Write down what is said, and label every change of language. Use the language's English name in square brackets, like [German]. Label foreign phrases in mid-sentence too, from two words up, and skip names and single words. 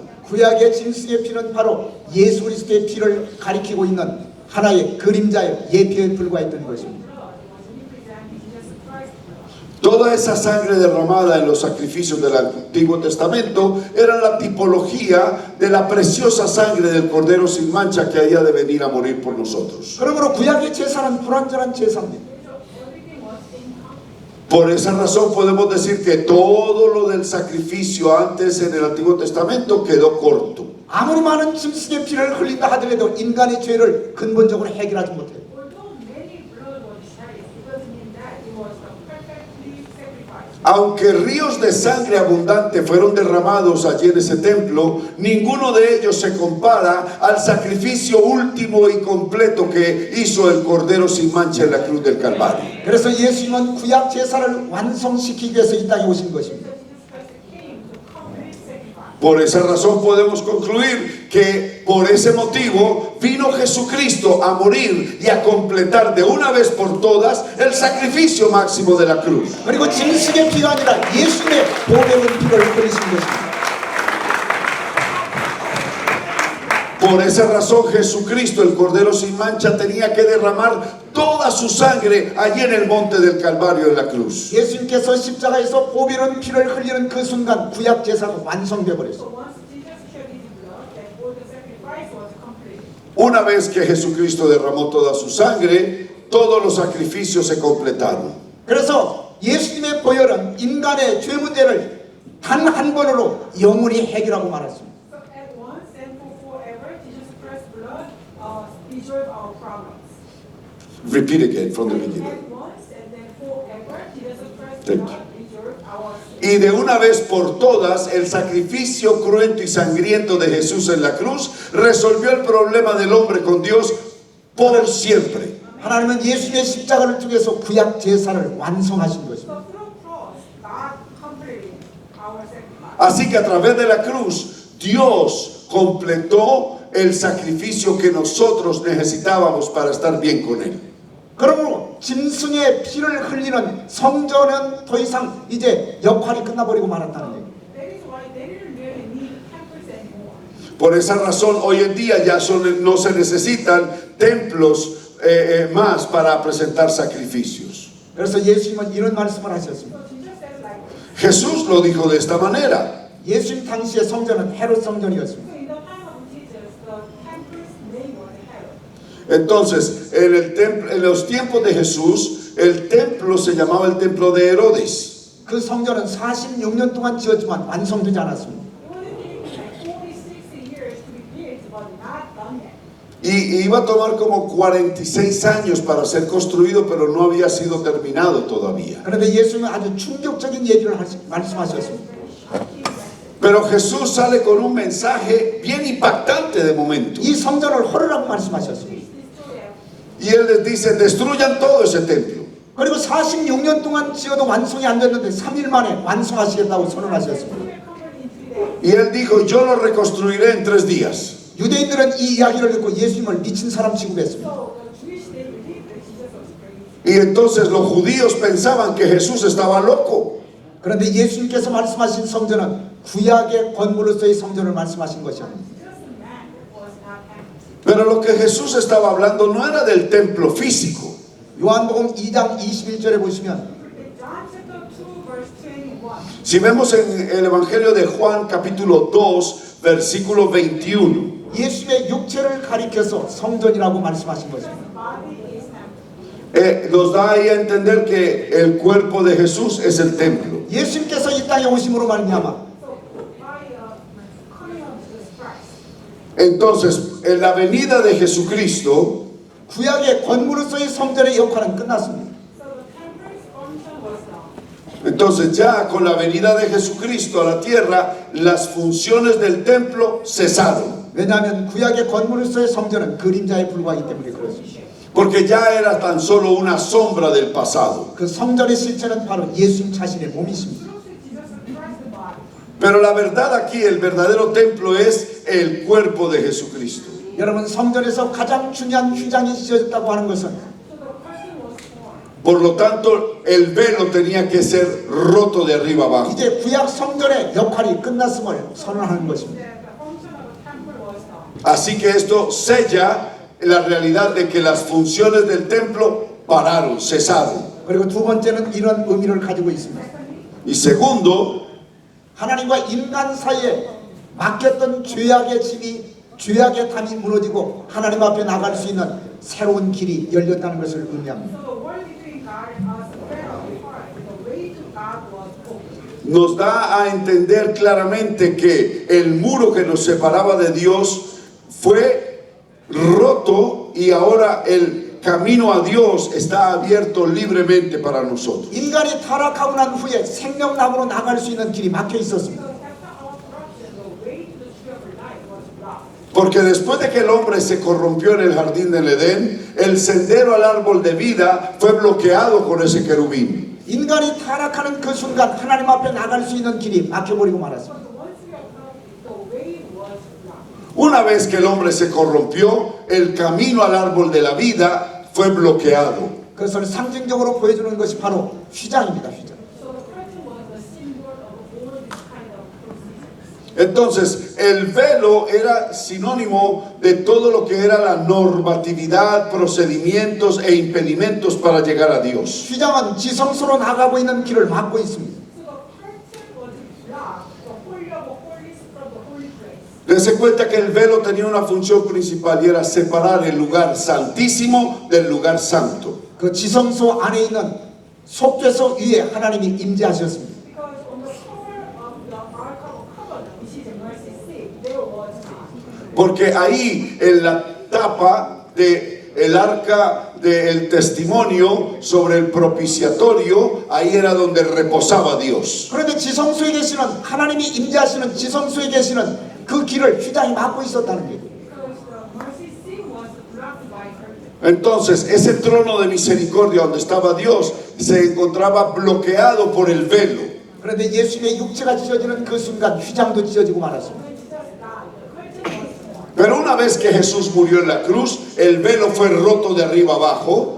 [Korean] 구약의 짐승의 피는 바로 예수 그리스도의 피를 가리키고 있는 하나의 그림자예요. 예표에 불과했던 것입니다. [Spanish] Toda esa sangre derramada en los sacrificios del Antiguo Testamento era la tipología de la preciosa sangre del Cordero sin mancha que había de venir a morir por nosotros. [Korean] 그러므로 구약의 제사는 불완전한 제사입니다. [Spanish] Por esa razón podemos decir que todo lo del sacrificio antes en el Antiguo Testamento quedó corto. [Korean] 아무리 많은 짐승의 피를 흘린다 하더라도 인간의 죄를 근본적으로 해결하지 못해요. [English] Although many blood was shed, it doesn't mean that it was the perfectly sacrificed. [Spanish] Aunque ríos de sangre abundante fueron derramados allí en ese templo, ninguno de ellos se compara al sacrificio último y completo que hizo el Cordero sin mancha en la cruz del Calvario. [Korean] 그래서 예수님은 구약 제사를 완성시키기 위해서 이 땅에 오신 것입니다. [Spanish] Por esa razón podemos concluir que por ese motivo vino Jesucristo a morir y a completar de una vez por todas el sacrificio máximo de la cruz. [Korean] 그리고 짐승의 피가 아니라 예수님의 보배로운 피를 흘리신 것입니다. [Spanish] Por esa razón Jesucristo, el Cordero sin mancha, tenía que derramar toda su sangre allí en el monte del Calvario en la cruz. [Korean] 예수님께서 십자가에서 보배로운 피를 흘리는 그 순간 구약 제사가 완성되어 버렸어요. [English] So once Jesus shed his blood, then all the sacrifice was complete. [Spanish] Una vez que Jesucristo derramó toda su sangre, todos los sacrificios se completaron. [Korean] 그래서 예수님의 보혈은 인간의 죄 문제를 단 한 번으로 영원히 해결하고 말았습니다. [English] So at once and for forever, Jesus Christ's blood resolved our problems. Repeat again from the beginning. At once and then forever, Jesus Christ's Thank blood resolved our sins. [Spanish] Y de una vez por todas, el sacrificio cruento y sangriento de Jesús en la cruz resolvió el problema del hombre con Dios por siempre. [Korean] 하나님은 예수님의 십자가를 통해서 구약 제사를 완성하신 것입니다. [English] So through cross, God completed our sacrifice. [Spanish] Así que a través de la cruz, Dios completó el sacrificio que nosotros necesitábamos para estar bien con Él. [Korean] 그러므로 짐승의 피를 흘리는 성전은 더 이상 이제 역할이 끝나버리고 말았다는 얘기예요. [English] That is why they didn't really need temples anymore. [Spanish] Por esa razón, hoy en día ya no se necesitan templos más para presentar sacrificios. [Korean] 그래서 예수님은 이런 말씀을 하셨습니다. [English] So Jesus said like this. [Spanish] Jesús lo dijo de esta manera. [Korean] 예수님 당시의 성전은 헤롯 성전이었습니다. [English] So in the time of Jesus, the temple's name was Herod. [Spanish] Entonces, en los tiempos de Jesús, el templo se llamaba el templo de Herodes. [Korean] 그 성전은 46년 동안 지었지만 완성되지 않았습니다. [English] It would have taken like 46 years to be built, but not done yet. [Spanish] Y iba a tomar como 46 años para ser construido, pero no había sido terminado todavía. [Korean] 그런데 예수님은 아주 충격적인 얘기를 말씀하셨습니다. [Spanish] Pero Jesús sale con un mensaje bien impactante de momento. [Korean] 이 성전을 헐으라고 말씀하셨습니다. [Spanish] Y Él les dice, destruyan todo ese templo. [Korean] 그리고 46년 동안 지어도 완성이 안 됐는데 3일 만에 완성하시겠다고 선언하셨습니다. [Spanish] Y Él dijo, yo lo reconstruiré en 3 días. [Korean] 유대인들은 이 이야기를 듣고 예수님을 미친 사람 취급했습니다. [English] So the Jewish they believed that Jesus was crazy. [Spanish] Y entonces los judíos pensaban que Jesús estaba loco. [Korean] 그런데 예수님께서 말씀하신 성전은 구약의 건물로서의 성전을 말씀하신 것이 아닙니다. [English] Jesus man was not empty. [Spanish] Pero lo que Jesús estaba hablando no era del templo físico. [Korean] 요한복음 2장 21절에 보시면 [English] In John chapter 2, verse 21, [Spanish] Si vemos en el Evangelio de Juan capítulo 2, versículo 21, [Korean] 예수님의 육체를 가리켜서 성전이라고 말씀하신 것입니다. [English] the body is temple. [Spanish] nos da ahí a entender que el cuerpo de Jesús es el templo. [Korean] 예수님께서 이 땅에 오심으로 말미암아 [English] So by coming of Jesus Christ, [Spanish] Entonces, en la venida de Jesucristo, [Korean] 구약의 건물로서의 성전의 역할은 끝났습니다. [English] So the temple's function was done. [Spanish] entonces ya con la venida de Jesucristo a la tierra, las funciones del templo cesaron. [Korean] 왜냐하면 구약의 건물로서의 성전은 그림자에 불과하기 때문에 그렇습니다. [Spanish] Porque ya era tan solo una sombra del pasado. [Korean] 그 성전의 실체는 바로 예수님 자신의 몸이십니다. [English] Jesus Christ the body. [Spanish] Pero la verdad aquí, el verdadero templo es el cuerpo de Jesucristo. [Korean] 여러분 성전에서 가장 중요한 휘장이 씌워졌다고 하는 것은 [English] So the curtain was torn. [Spanish] Por lo tanto, el velo tenía que ser roto de arriba abajo. [Korean] 이제 구약 성전의 역할이 끝났음을 선언하는 것입니다. [English] The function of the temple was done. [Spanish] Así que esto sella la realidad de que las funciones del templo pararon, cesaron. [Korean] 그리고 두 번째는 이런 의미를 가지고 있습니다. [Spanish] Y segundo, [Korean] 하나님과 인간 사이에 맡겼던 죄악의 짐이 죄악의 담이 무너지고 하나님 앞에 나갈 수 있는 새로운 길이 열렸다는 것을 의미합니다. [English] So the word between God and us spread apart. The way to God was open. [Spanish] nos da a entender claramente que el muro que nos separaba de Dios fue roto y ahora el camino a Dios está abierto libremente para nosotros. [Korean] 인간이 타락하고 난 후에 생명나무로 나갈 수 있는 길이 막혀 있었습니다. [English] So after our corruption, the way to the tree of life was blocked. [Spanish] Porque después de que el hombre se corrompió en el jardín del Edén, el sendero al árbol de vida fue bloqueado con ese querubín. [Korean] 인간이 타락하는 그 순간 하나님 앞에 나갈 수 있는 길이 막혀버리고 말았습니다. [English] So once we are corrupted, the way was blocked. [Spanish] Una vez que el hombre se corrompió, el camino al árbol de la vida fue bloqueado. [Korean] 그것을 상징적으로 보여주는 것이 바로 휘장입니다. 휘장. [English] So the curtain was the symbol of all this kind of procedures. [Spanish] Entonces, el velo era sinónimo de todo lo que era la normatividad, procedimientos e impedimentos para llegar a Dios. [Korean] 휘장은 지성소로 나가고 있는 길을 막고 있습니다. [English] So the curtain was blocked, the holy of holies from the holy place. [Spanish] Dense cuenta que el velo tenía una función principal y era separar el lugar santísimo del lugar santo. [Korean] 그 지성소 안에 있는 속죄소 위에 하나님이 임재하셨습니다. [English] Because on the cover of the Ark of Covenant, which is in mercy seat, there was God. [Spanish] Porque ahí en la tapa del arca del testimonio sobre el propiciatorio, ahí era donde reposaba Dios. [Korean] 그런데 지성소에 계시는 하나님이 임재하시는 지성소에 계시는 그 길을 휘장이 막고 있었다는 거예요. [English] Because the mercy seat was blocked by curtain. [Spanish] Entonces, ese trono de misericordia donde estaba Dios se encontraba bloqueado por el velo. [Korean] 그런데 예수님의 육체가 찢어지는 그 순간 휘장도 찢어지고 말았습니다. [English] When Jesus died, the curtain was torn. [Spanish] Pero una vez que Jesús murió en la cruz, el velo fue roto de arriba abajo.